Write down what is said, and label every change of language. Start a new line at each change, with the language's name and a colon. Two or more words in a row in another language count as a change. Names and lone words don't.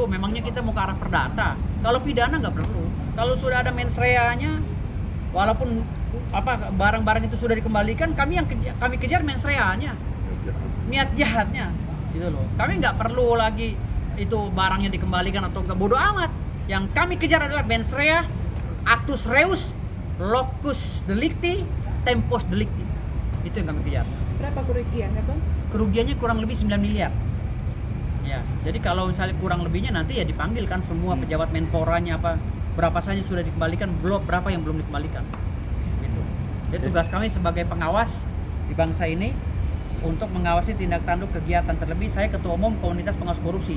Indonesian: Memangnya kita mau ke arah perdata. Kalau pidana nggak perlu. Kalau sudah ada
Latin: mens reanya,
Indonesian: walaupun barang-barang itu sudah dikembalikan, kami kejar
Latin: mens reanya,
Indonesian: niat jahatnya, gitu loh. Kami nggak perlu lagi itu barangnya dikembalikan atau nggak, bodoh amat. Yang kami kejar adalah
Latin: mens rea, actus reus, locus delicti, tempus delicti.
Indonesian: Itu yang kami kejar. berapa kerugiannya, Bang? Kerugiannya kurang lebih 9 miliar. Ya, jadi kalau misalnya kurang lebihnya nanti ya dipanggil kan semua pejabat Menporanya berapa saja sudah dikembalikan, berapa yang belum dikembalikan. Gitu. Jadi tugas kami sebagai pengawas di bangsa ini untuk mengawasi tindak tanduk kegiatan, terlebih saya ketua umum komunitas pengawas korupsi.